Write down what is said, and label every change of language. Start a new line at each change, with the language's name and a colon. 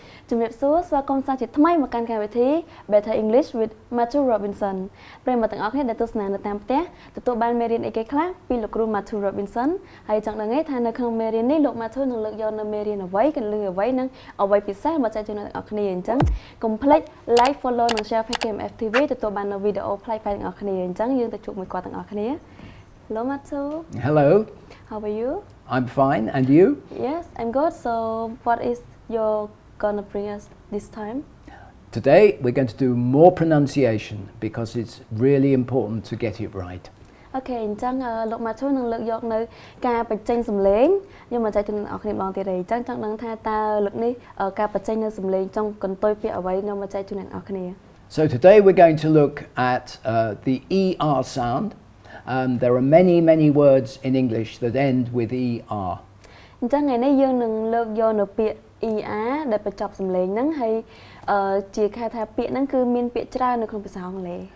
Khmer: ជំរាបសួរស្វាគមន៍សាជាថ្មីមកកាន់កម្មវិធី Better English with Matthew Robinson ប្រិយមិត្តទាំងអស់គ្នាដែលទស្សនានៅតាមផ្ទះទទួលបានមេរៀនអីគេខ្លះពីលោកគ្រូ Matthew Robinson ហើយចង់ដឹងទេថានៅក្នុងមេរៀននេះលោក Matthew នឹងលើកយកនៅមេរៀនអ្វីកន្លឹះអ្វីនិងអ្វីពិសេសមកចែកជូនដល់អ្នកគ្នាអញ្ចឹងកុំភ្លេច
English: like follow
Khmer: និង share page KMF TV ទទួលបាននៅវីដេអូប្លែកៗទាំងអស់គ្នាអញ្ចឹងយើងទៅជួបមួយគាត់ទាំងអស់គ្នា
English: Hello Matthew Hello How are you I'm fine and you Yes I'm good so what is your gonna bring us this time Today we're going to do more pronunciation because it's really important to get it right
Khmer: អូខេអញ្ចឹងលោក Matthew នឹងលើកយកនៅការបញ្ចេញសំឡេងខ្ញុំមកចែកជូនអ្នកគ្នាម្ដងទៀតទេអញ្ចឹងចង់ដឹងថាតើលើកនេះការបញ្ចេញនៅសំឡេងចង់កន្ទុយពាក្យអ្វីខ្ញុំមកចែកជូនអ្នកគ្នា
English: So today we're going to look at the ER sound there are many words in English that end with ER
Khmer: អញ្ចឹងថ្ងៃនេះយើងនឹងលើកយកនៅពាក្យ ER ដែលបញ្ចប់សំឡេងហ្នឹងហើយជាគេថាពាក្យហ្នឹងគឺមានពាក្យច្រើននៅក្នុងភាសាអង់គ្លេស